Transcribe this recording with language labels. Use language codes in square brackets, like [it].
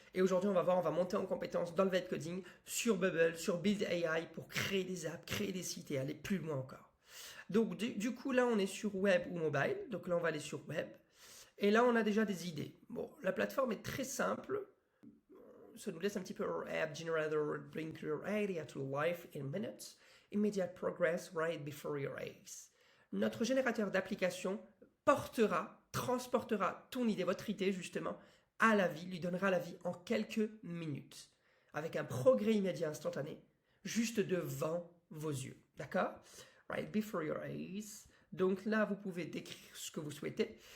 [fr] Et aujourd'hui, on va voir, on va monter en compétence dans le vibe coding sur Bubble, sur Build AI pour créer des apps, créer des sites et aller plus loin encore. Donc du coup, là, on est sur web ou mobile. Donc là, on va aller sur web. Et là, on a déjà des idées. Bon, la plateforme est très simple. Ça nous laisse un petit peu [en] app generator, bring your idea to life in minutes. Immediate progress right before your eyes. [fr] Notre générateur d'application transportera ton idée, votre idée justement, à la vie, lui donnera la vie en quelques minutes, avec un progrès immédiat instantané, juste devant vos yeux. D'accord? [en] Right before your eyes. [fr] Donc là, vous pouvez décrire ce que vous souhaitez.